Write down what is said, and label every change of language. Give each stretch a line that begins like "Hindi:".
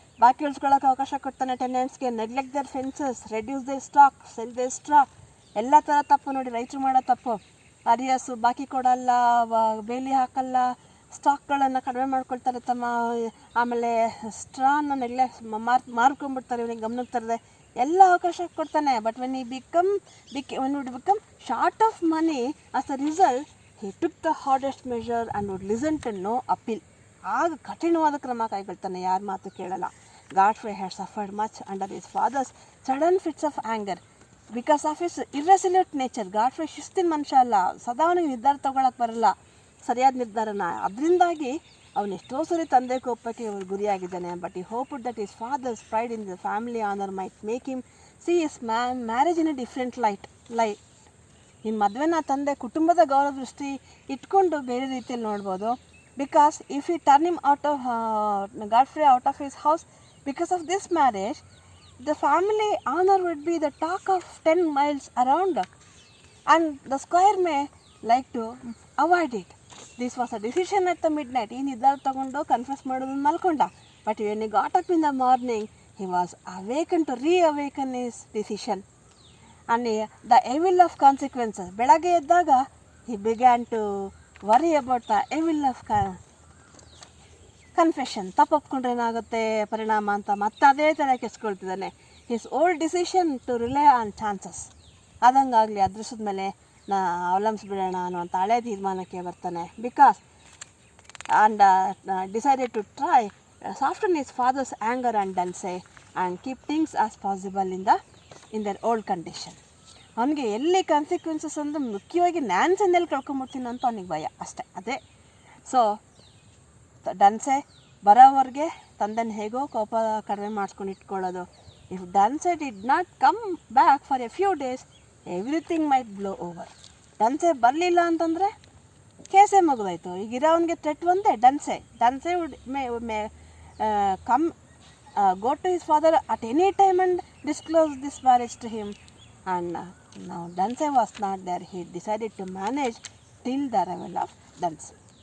Kannada: ಬಾಕಿ ಉಳಿಸ್ಕೊಳ್ಳೋಕೆ ಅವಕಾಶ ಕೊಡ್ತಾನೆ ಟೆನೆಂಟ್ಸ್ಗೆ.
English: Neglect their fences, reduce their stock, sell their stock.
Kannada: ಎಲ್ಲ ಥರ ತಪ್ಪು ನೋಡಿ, ರೈತರು ಮಾಡೋ ತಪ್ಪು. ಅರಿಯರ್ಸು ಬಾಕಿ ಕೊಡಲ್ಲ, ಬೇಲಿ ಹಾಕಲ್ಲ, ಸ್ಟಾಕ್ಗಳನ್ನು ಕಡಿಮೆ ಮಾಡ್ಕೊಳ್ತಾರೆ ತಮ್ಮ. ಆಮೇಲೆ ಸ್ಟ್ರಾನ ಮಾರ್ಕೊಂಡ್ಬಿಡ್ತಾರೆ, ಇವನಿಗೆ ಗಮನಕ್ಕೆ ತರದೆ ಎಲ್ಲ ಅವಕಾಶ ಕೊಡ್ತಾನೆ.
English: But when would become short of money as a result he took the hardest measure and would listen to no appeal.
Kannada: ಆಗ ಕಠಿಣವಾದ ಕ್ರಮ ಕೈಗೊಳ್ತಾನೆ, ಯಾರ ಮಾತು ಕೇಳಲ್ಲ.
English: Godfrey had suffered much under his father's sudden fits of anger because of his irresolute nature.
Kannada: Godfrey ಶಿಸ್ತಿನ ಮನುಷ್ಯ ಅಲ್ಲ, ಸದಾ ಅವನಿಗೆ ನಿರ್ಧಾರ ತೊಗೊಳಕ್ಕೆ ಬರಲ್ಲ, ಸರಿಯಾದ ನಿರ್ಧಾರನ. ಅದರಿಂದಾಗಿ ಅವನು ಎಷ್ಟೋ ಸರಿ ತಂದೆ ಕೋಪಕ್ಕೆ ಗುರಿಯಾಗಿದ್ದಾನೆ.
English: But he hoped that his father's pride in the family honor might make him see his marriage in a different light.
Kannada: ಈ ಮದುವೆನ ತಂದೆ ಕುಟುಂಬದ ಗೌರವ ದೃಷ್ಟಿ ಇಟ್ಕೊಂಡು ಬೇರೆ ರೀತಿಯಲ್ಲಿ ನೋಡ್ಬೋದು.
English: Because if you turn him Godfrey out of his house because of this marriage, the family honour would be the talk of 10 miles around and the squire may like to avoid it. This was a decision at the midnight.
Kannada: ಈ ನಿರ್ಧಾರ ತೊಗೊಂಡು confuse ಮಾಡೋದನ್ನು ಮಲ್ಕೊಂಡ.
English: But when he got up in the morning he was awaken to reawaken his decision and the evil of consequences.
Kannada: ಬೆಳಗ್ಗೆ ಎದ್ದಾಗ
English: he began to worry about the evil of confession.
Kannada: ತಪ್ಪೊಪ್ಕೊಂಡ್ರೆ ಏನಾಗುತ್ತೆ ಪರಿಣಾಮ ಅಂತ ಮತ್ತೆ ಅದೇ ಥರ ಕೆಸ್ಕೊಳ್ತಿದ್ದಾನೆ.
English: his old decision to rely on chances.
Kannada: ಅದಂಗಾಗಲಿ, ಅದೃಷ್ಟದ ಮೇಲೆ ಅವಲಂಬಿಸ್ಬಿಡೋಣ ಅನ್ನುವಂಥ ಹಳೆ ತೀರ್ಮಾನಕ್ಕೆ ಬರ್ತಾನೆ.
English: Because and decided to try soften his father's anger and dulce and keep things as possible in their old condition.
Kannada: ಅವನಿಗೆ ಎಲ್ಲಿ ಕಾನ್ಸಿಕ್ವೆನ್ಸಸ್ ಅಂದ್ರೆ ಮುಖ್ಯವಾಗಿ ನ್ಯಾನ್ಸನ್ನೆಲ್ಲಿ ಕಳ್ಕೊಂಬಿಡ್ತೀನಿ ಅಂತ ಅವನಿಗೆ ಭಯ ಅಷ್ಟೇ, ಅದೇ. ಸೊ ಡನ್ಸೆ ಬರೋವರೆಗೆ ತಂದೆನ ಹೇಗೋ ಕೋಪ ಕಡಿಮೆ ಮಾಡಿಸ್ಕೊಂಡು ಇಟ್ಕೊಳ್ಳೋದು.
English: If Dunsey did not come back for a few days everything might blow over.
Kannada: ಡನ್ಸೆ ಬರಲಿಲ್ಲ ಅಂತಂದರೆ ಕೇಸೇ ಮುಗಿದೋಯ್ತು. ಈಗ ಇರೋವನಿಗೆ ಥ್ರೆಟ್ ಒಂದೇ,
English: Dunsey would may come go to his father at any time and disclose this marriage to him, and now Dunsey was not there. He decided to manage till the arrival of Dunsey.